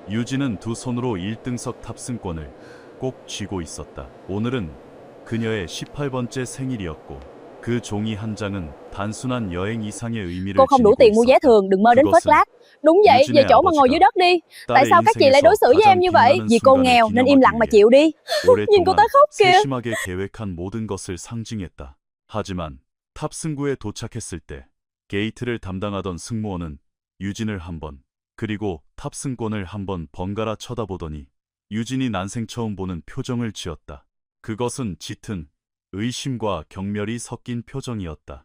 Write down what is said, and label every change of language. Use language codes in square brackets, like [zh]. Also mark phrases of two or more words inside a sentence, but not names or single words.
[ko] 유진은 두 손으로 1등석 탑승권을 꼭 쥐고 있었다. 오늘은 그녀의 18번째 생일이었고 그 종이 한 장은 단순한 여행 이상의 의미를 [vi] Cô không đủ [ko] 지니고 [vi] tiền mua vé [ko] 있었다. [vi] thường, đừng mơ đến phớt [ko] 그것은 [vi] lác. Đúng vậy, về [ko] 유진의 [vi] chỗ mà ngồi dưới [ko] 아버지가 [vi] đất đi. Tại [ko] 딸의 [vi] sao các chị lại đối [ko] 인생에서 [vi] xử với em [ko] 가장 [vi] như vậy? [ko] 빛나는 [vi] Vì cô [ko] 순간을 [vi] nghèo nên im [ko] 기념하기 [vi] lặng mà [ko] 위해 [vi] chịu đi. Nhìn cô ta [ko] 오랫동안 [vi] khóc kìa. [ko] 세심하게 계획한 모든 것을 상징했다. 하지만 탑승구에 도착했을 때 게이트를 담당하던 승무원은 유진을 한 번, 그리고 탑승권을 한 번 번갈아 쳐다보더니 유진이 난생 처음 보는 표정을 지었다. 그것은 짙은 의심과 경멸이 섞인 표정이었다.